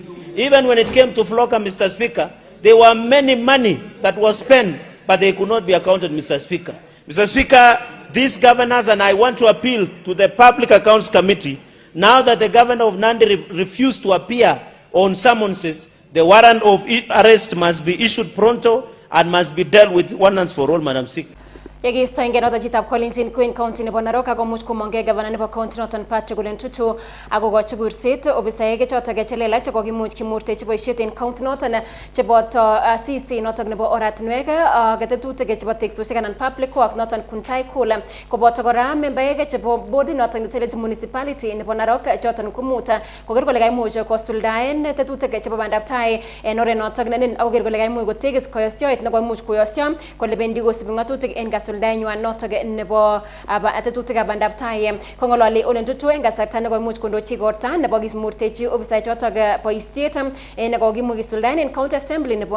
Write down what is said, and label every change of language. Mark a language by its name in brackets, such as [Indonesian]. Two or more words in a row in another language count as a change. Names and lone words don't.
[English] Even when it came to Floka, Mr. Speaker, there were many money that was spent, but they could not be accounted, Mr. Speaker. Mr. Speaker, these governors, and I want to appeal to the Public Accounts Committee, now that the governor of Nandi refused to appear on summonses, the warrant of arrest must be issued pronto and must be dealt with once for all, Madam Speaker. [Kalenjin] Yegisto ingenoto chitab Collins in Queen County nebo Narok ako much komonge governor nebo county noton Patrick Gulentutu ako gochi kurset obisaeke choto kechelelach cheko kimuch kimurtechi boisiet en county noton cheboto CC noton nebo oratinwek ketetutik chebo teksosiek anan [English] public work [Kalenjin] noton kuntai kula koboto kora membaeke chebo body noton netelechi municipality nebo Narok choton kumuta koker kole kaimuch kosuldaen tetutik chebo bandaptai en oret noton nenin akoker kole kaimuch kotegis koyosioet nekoimuch koyosio kole bendi kosibi ngatutik en kasuldaenywan notok nebo tetutikab bandaptai kongololi Olentutu en kasarta nekoimuch kondochi igorta nebo kimurtechi ofisaek chotok boisiet nekokimuch kisuldaen en [English] county assembly [Kalenjin] nebo